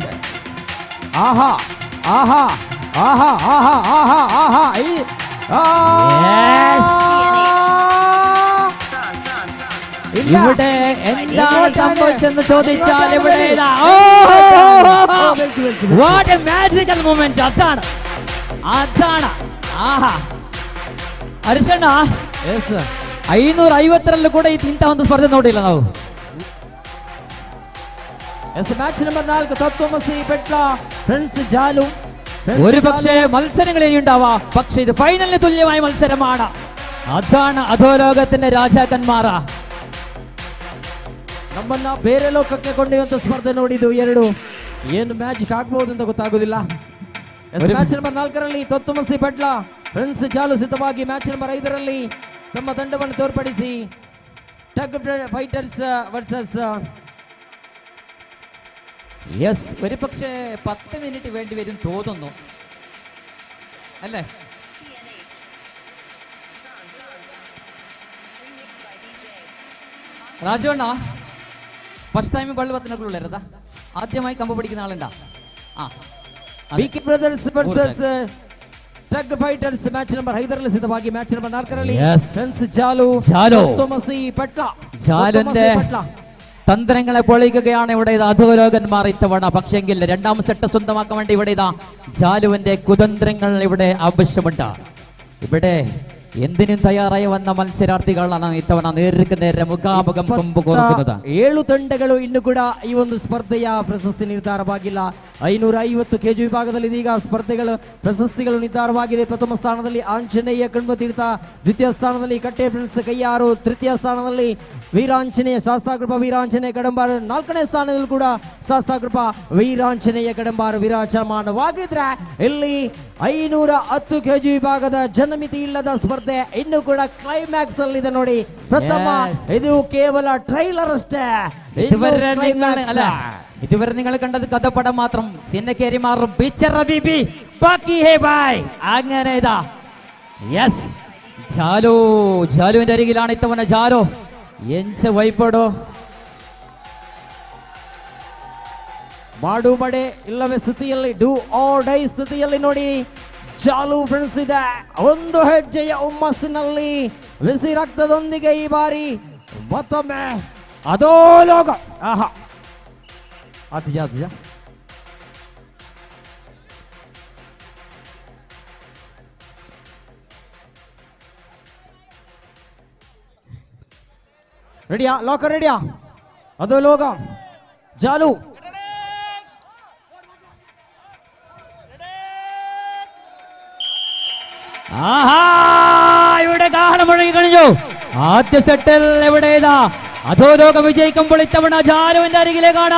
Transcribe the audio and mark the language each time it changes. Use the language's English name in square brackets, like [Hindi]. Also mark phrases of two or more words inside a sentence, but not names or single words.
[Malayalam] ആഹാ ആഹാ ആഹാ ആഹാ ആഹാ ആഹാ ഈ ഇവിടെ എന്താണ് സംഭവിച്ചെന്ന് ചോദിച്ചാൽ ഇവിടെ [English] what a magical moment. [Malayalam] അതാണ് അതാണ് [Kannada] ಆಹಾ ಹರಿಶಣ್ಣ 552 ಕೂಡ ಇಂಥ ಒಂದು ಸ್ಪರ್ಧೆ ನೋಡಿಲ್ಲ ನಾವು. [English] match number [Kannada] 4 ತತ್ವಮಸಿ ಪೆಟ್ಲ ഫ്രണ്ട്സ് ജാലു. [Malayalam] ഒരു പക്ഷേ മത്സരങ്ങൾ ഇനിയുണ്ടാവാം, പക്ഷേ ഇത് ഫൈനലിന് തുല്യമായ മത്സരമാണ്. അതാണ് അധോലോകത്തിന്റെ ರಾಜಾಕನ್ಮಾರ. [Kannada] ನಮ್ಮನ್ನ ಬೇರೆ ಲೋಕಕ್ಕೆ ಕೊಂಡೊಯ್ಯುವಂತ ಸ್ಪರ್ಧೆ ನೋಡಿದ್ದು ಎರಡು. ಏನು ಮ್ಯಾಜಿಕ್ ಆಗ್ಬಹುದು ಅಂತ ಗೊತ್ತಾಗೋದಿಲ್ಲ. [English] match number [Kannada] 4ರಲ್ಲಿ ತತ್ವಮಸಿ ಪೆಟ್ಲ ಫ್ರೆಂಡ್ಸ್ ಜಾಲು ಸಿದ್ಧವಾಗಿ [English] match number [Kannada] 5ರಲ್ಲಿ ತಮ್ಮ ತಂಡವನ್ನು ತೋರ್ಪಡಿಸಿ ಟಗ್ ಫೈಟರ್ಸ್ ವರ್ಸಸ್ [Malayalam] യെസ് ഒരു പക്ഷേ 10 മിനിറ്റ് വേണ്ടി വരും തോന്നുന്നു അല്ലേ? രാജുവണ്ണ [English] first time [Malayalam] ബള്ളു പത്തിനൊക്കെയുള്ളതാ, ആദ്യമായി കമ്പ് പിടിക്കുന്ന ആളുണ്ടാ? [Kannada] വിക്കി ബ്രദേഴ്സ് വേഴ്സസ് ടഗ് ഫൈറ്റർസ് [English] match number [Kannada] 5ರಲ್ಲಿ ಸಿದ್ಧವಾಗಿ [English] match number [Kannada] 4ರಲ್ಲಿ ಫ್ರೆಂಡ್ಸ್ ಜಾಲು തോമസി പെട്ല. [Malayalam] ജാലുന്റെ തന്ത്രങ്ങളെ പൊളിക്കുകയാണ് ഇവിടെ ഇത് അധോലോകന്മാർ ഇത്തവണ. പക്ഷെങ്കിൽ രണ്ടാം സെറ്റ് സ്വന്തമാക്കാൻ വേണ്ടി ഇവിടെ ഇതാ ജാലുവിന്റെ കുതന്ത്രങ്ങൾ ഇവിടെ ആവശ്യമുണ്ട്. ഇവിടെ എന്തിനും തയ്യാറായി വന്ന മത്സരാർത്ഥികളാണ് ഇത്തവണ നേർക്ക് നേരെ മുഖാമുഖം കൊമ്പ് കോർക്കുന്നത്. [Kannada] 7 ತಂಡಗಳು ಇನ್ನು ಕೂಡ ಈ ಒಂದು ಸ್ಪರ್ಧೆಯ ಪ್ರಶಸ್ತಿ ನಿರ್ಧಾರವಾಗಿಲ್ಲ. 550 kg ವಿಭಾಗದಲ್ಲಿ ಇದೀಗ ಸ್ಪರ್ಧೆಗಳು ಪ್ರಶಸ್ತಿಗಳು ನಿರ್ಧಾರವಾಗಿದೆ. ಪ್ರಥಮ ಸ್ಥಾನದಲ್ಲಿ ಆಂಜನೇಯ ಕಣ್ಮತೀರ್ಥ, ದ್ವಿತೀಯ ಸ್ಥಾನದಲ್ಲಿ ಕಟ್ಟೆ ಫ್ರೆಂಡ್ಸ್ ಕೈಯಾರು, ತೃತೀಯ ಸ್ಥಾನದಲ್ಲಿ ವೀರಾಂಜನೇಯ ಶಾಸ್ತಾಕೃಪ ವೀರಾಂಜನೇಯ ಕಡಂಬಾರು, 4ನೇ ಸ್ಥಾನದಲ್ಲಿ ಕೂಡ ಶಾಸ್ತಾಕೃಪ ವೀರಾಂಜನೇಯ ಕಡಂಬಾರು ವಿರಾಜಮಾನವಾಗಿದ್ರೆ ಇಲ್ಲಿ 510 kg ವಿಭಾಗದ ಜನಮಿತಿ ಇಲ್ಲದ ಸ್ಪರ್ಧೆ ಇನ್ನು ಕೂಡ ಕ್ಲೈಮ್ಯಾಕ್ಸ್ ಅಲ್ಲಿ ಇದೆ ನೋಡಿ. ಪ್ರಥಮ ಇದು ಕೇವಲ ಟ್ರೈಲರ್ ಅಷ್ಟೇ. [Malayalam] ഇതുവരെ നിങ്ങൾ കണ്ടത് കഥപ്പടം മാത്രം. സിന്നക്കേരി മാറും [Hindi] पिक्चर अभी बाकी है भाई [Malayalam] അങ്ങനെ ഇതാ. യെസ് ജാലു, ജാലുവിന്റെ അരികിലാണ് ഇത്തവണ ജാലു. [Tulu] ಎಂಚ ವೈಪಡು [Kannada] ಮಾಡು ಮಡೆ ಇಲ್ಲವೇ ಸ್ಥಿತಿಯಲ್ಲಿ [English] do or die [Kannada] ಸ್ಥಿತಿಯಲ್ಲಿ ನೋಡಿ ಜಾಲು ಫ್ರೆಂಡ್ಸ್ ಇದೆ. ಒಂದು ಹೆಜ್ಜೆಯ ಹುಮ್ಮಸ್ಸಿನಲ್ಲಿ ಬಿಸಿ ರಕ್ತದೊಂದಿಗೆ ಈ ಬಾರಿ ಮತ್ತೊಮ್ಮೆ ಅಧೋಲೋಕ. ಆಹಾ ಅತಿಜ ಅತಿಜ ರೆಡಿಯಾ? ಲಾಕರ್ ರೆಡಿಯಾ? ಅಧೋಲೋಕ ജാലു [Malayalam] ആഹാ ഇവിടെ ഗാനം മുഴങ്ങി കഴിഞ്ഞു. ആദ്യ സെറ്റിൽ എവിടെ ഇതാ അധോലോകം വിജയിക്കുമ്പോൾ ഇത്തവണ ജാലുവിന്റെ അരികിലേക്കാണ്.